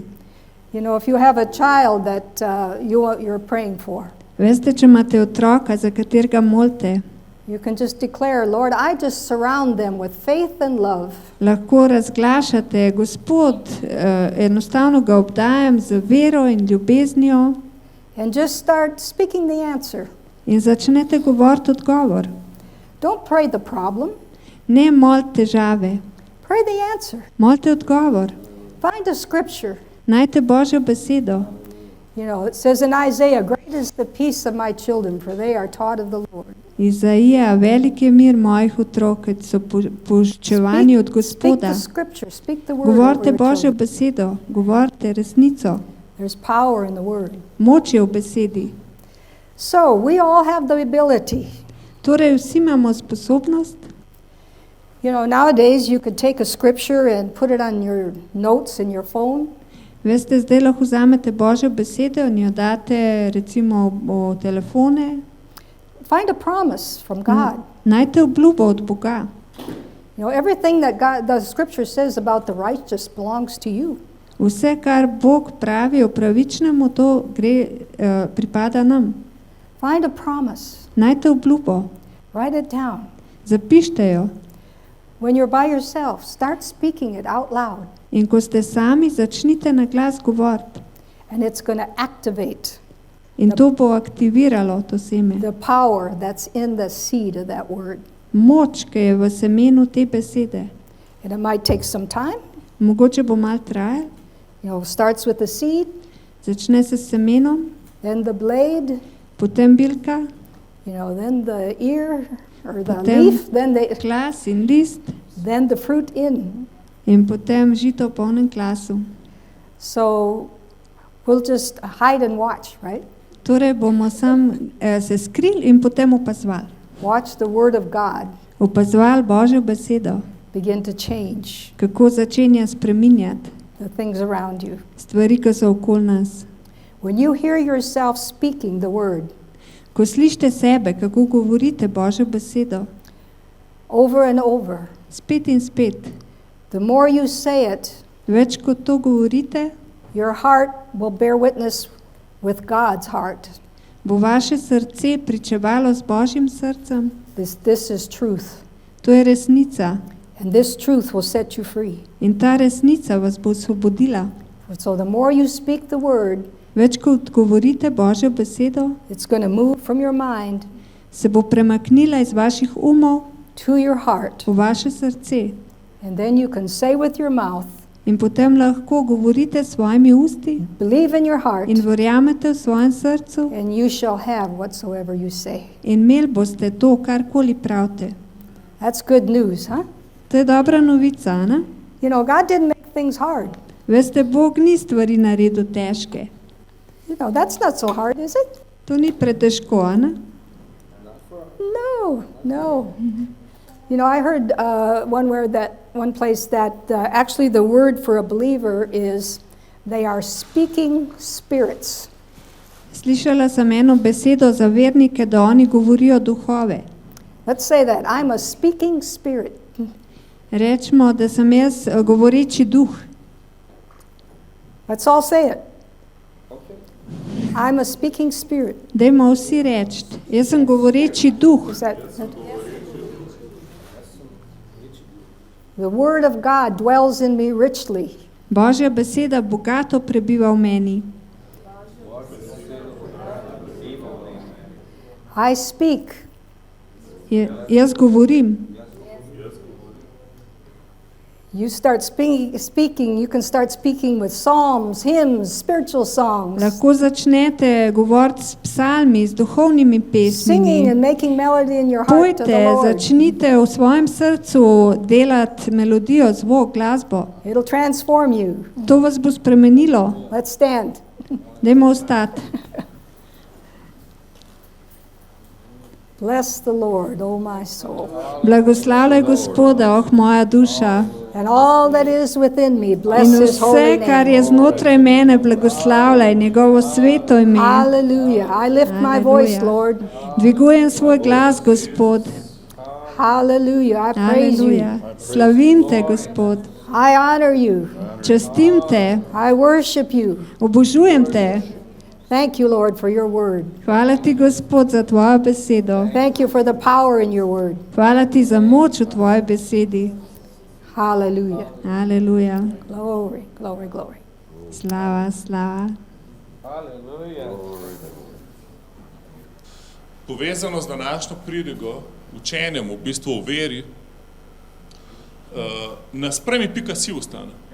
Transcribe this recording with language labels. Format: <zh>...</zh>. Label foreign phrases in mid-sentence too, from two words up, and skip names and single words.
<en>You know, if you have a child that you're praying for,</en> <sl>Veste, če imate otroka, za katerega molite,</sl> <en>you can just declare, Lord, I just surround them with faith and love.</en> <sl>lahko razglašate, Gospod, enostavno ga obdajam z vero in ljubeznijo</sl> <en>And just start speaking the answer.</en> <sl>in začnete govoriti odgovor.</sl> <en>Don't pray the problem,</en> <sl>Ne molite težave,</sl> <en>pray the answer.</en> <sl>molite odgovor.</sl> <en>Find a scripture.</en> <sl>Najte Božjo besedo.</sl> <en>You know, it says in Isaiah, great is the peace of my children, for they are taught of the Lord.</en> <sl>Izaija, velik je mir mojih otrok, ki so poučevani od</sl> <en>Speak</en> <sl>Gospoda.</sl> <en>the scripture, speak the word.</en> <sl>Govorite</sl> <en>over your</en> <sl>Božjo</sl> <en>children.</en> <sl>besedo, govorite resnico.</sl> <en>There's power in the word.</en> <sl>Moč je v besedi.</sl> <en>So we all have the ability.</en> <sl>Torej vsi imamo sposobnost.</sl> <en>You know, nowadays you could take a scripture and put it on your notes in your phone.</en> <sl>Veste, zdaj lahko vzamete Božjo besedo in jo date recimo v telefone.</sl> <en>Find a promise from God.</en> <sl>Najte obljubo od Boga.</sl> <en>You know, everything that the scripture says about the righteous belongs to you.</en> <sl>Vse, kar Bog pravi o pravičnemu, to pripada nam.</sl> <en>Find a promise.</en> <sl>Najte obljubo,</sl> <en>Write it down.</en> <sl>zapište jo</sl> <en>When you're by yourself, start speaking it out loud.</en> <sl>in ko ste sami, začnite na glas govoriti.</sl> <en>And it's going to activate</en> <sl>In to bo aktiviralo to seme.</sl> <en>the power that's in the seed of that word.</en> <sl>Moč, ki je v semenu te besede.</sl> <en>And it might take some time.</en> <sl>Mogoče bo malo trajalo.</sl> <en>You know, starts with the seed,</en> <sl>Začne se s semenom,</sl> <en>then the blade,</en> <sl>potem bilka,</sl> <en>you know, then the ear or the</en> <sl>Potem-</sl> <en>leaf,</en> <sl>glas in list</sl> <en>then the fruit in.</en> <sl>in potem žito v polnem glasu.</sl> <en>So we'll just hide and watch, right?</en> <sl>Torej bomo sam se skrili in potem opazovali.</sl> <en>Watch the word of God</en> <sl>Opazovali Božjo besedo,</sl> <en>begin to change</en> <sl>kako začenja spreminjati</sl> <en>the things around you.</en> <sl>stvari, ki so okoli nas.</sl> <en>When you hear yourself speaking the word</en> <sl>Ko slišite sebe, kako govorite Božjo besedo,</sl> <en>over and over,</en> <sl>spet in spet,</sl> <en>the more you say it,</en> <sl>več kot to govorite,</sl> <en>your heart will bear witness with God's heart.</en> <sl>bo vaše srce pričevalo z Božjim srcem.</sl> <en>This is truth.</en> <sl>To je resnica</sl> <en>And this truth will set you free.</en> <sl>in ta resnica vas bo osvobodila.</sl> <en>So the more you speak the word,</en> <sl>Več kot govorite Božjo besedo,</sl> <en>it's going to move from your mind</en> <sl>se bo premaknila iz vaših umov</sl> <en>to your heart.</en> <sl>v vaše srce.</sl> <en>And then you can say with your mouth,</en> <sl>In potem lahko govorite s svojimi usti</sl> <en>believe in your heart,</en> <sl>in verjamete v svojem srcu</sl> <en>and you shall have whatsoever you say.</en> <sl>in imeli boste to, karkoli pravite.</sl> <en>That's good news, huh?</en> <sl>To je dobra novica, ne?</sl> <en>You know, God didn't make things hard.</en> <sl>Veste, Bog ni stvari naredil težke.</sl> <en>You know, that's not so hard, is it?</en> <sl>To ni pretežko, a ne?</sl> <en>No, no. You know, I heard one place that actually the word for a believer is they are speaking spirits.</en> <sl>Slišala sem eno besedo za vernike, da oni govorijo duhove.</sl> <en>Let's say that. I'm a speaking spirit.</en> <sl>Rečemo, da sem jaz govoreči duh.</sl> <en>Let's all say it. I'm a speaking spirit.</en> <sl>Dajmo vsi reči, jaz sem govoreči duh.</sl> <en>Is that the word of God dwells in me richly.</en> <sl>Božja beseda bogato prebiva v meni.</sl> <en>I speak.</en> <sl>Jaz govorim.</sl> <en>You start speaking, you can start speaking with psalms, hymns, spiritual songs.</en> <sl>Lahko začnete govoriti s psalmi, s duhovnimi</sl> <en>Singing</en> <sl>pesmimi.</sl> <en>and making melody in your heart to the</en> <sl>Pojte,</sl> <en>Lord.</en> <sl>začnite v svojem srcu delati melodijo, zvok, glasbo.</sl> <en>It'll transform you.</en> <sl>To vas bo spremenilo.</sl> <en>Let's stand.</en> <sl>Dajmo ostati.</sl> <en>Bless the Lord, O my soul.</en> <sl>Blagoslavljaj Gospoda, oh moja duša.</sl> <en>And all that is within me, bless</en> <sl>In</sl> <en>his holy</en> <sl>vse, kar je</sl> <en>name.</en> <sl>znotraj mene, blagoslavljaj njegovo sveto ime.</sl> <en>Hallelujah. I lift my voice,</en> <sl>Hallelujah.</sl> <en>Lord.</en> <sl>Dvigujem svoj glas, Gospod.</sl> <en>Hallelujah. I praise you.</en> <sl>Aleluja. Slavim te, Gospod.</sl> <en>I honor you.</en> <sl>Častim te,</sl> <en>I worship you.</en> <sl>obožujem te.</sl> <en>Thank you, Lord, for your word.</en> <sl>Hvala ti, Gospod, za tvojo besedo.</sl> <en>Thank you for the power in your word.</en> <sl>Hvala ti za moč v tvoji besedi.</sl> <en>Hallelujah.</en> <sl>Aleluja.</sl> <en>Glory, glory, glory.</en> <sl>Slava, slava. Povezano z današnjo pridigo, učenjem v bistvu o veri, na Sprejmi.si ostane.</sl>